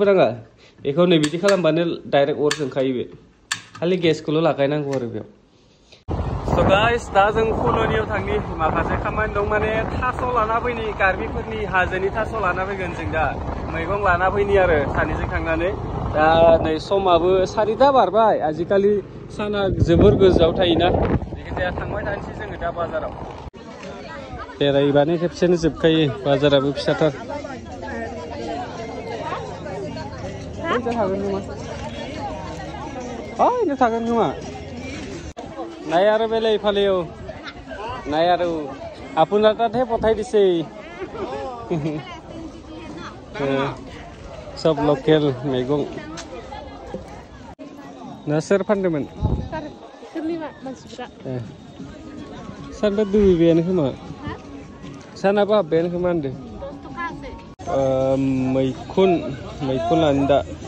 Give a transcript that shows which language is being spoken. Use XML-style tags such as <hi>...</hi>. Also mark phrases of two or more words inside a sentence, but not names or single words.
<brx>नाङा बेखौ नै बिदि खालामबानो डाइरेक्ट अर जोंखायो बे खालि गेसखौल' लागायनांगौ आरो बेयाव</brx> <en>So guys,</en> <brx>दा जों कल'नियाव थांनि माखासे खामानि दं माने थास' लाना फैनि कार्बिफोरनि हाजोनि थास' लाना फैगोन जों दा मैगं लाना फैनि आरो सानैजों थांनानै दा नै समाबो 4टा बारबाय आजिखालि साना जोबोर गोजौआव थायोना जायखिजाया थांबाय थानोसै जोङो दा बाजाराव बेरायबानो खेबसेनो जोबखायो बाजाराबो फिसाथार थागोन खोमा</brx> <as>নাই আৰু বেলেগ ইফালেও নাই আৰু আপোনাৰ তাতহে পঠাই দিছে</as> <brx>सब लकेल मैगं ना सोर फानदोंमोन सानबा दुइबायानो खोमा सानाबो हाबबायानो खोमा होनदों मैखुनानो दा</brx>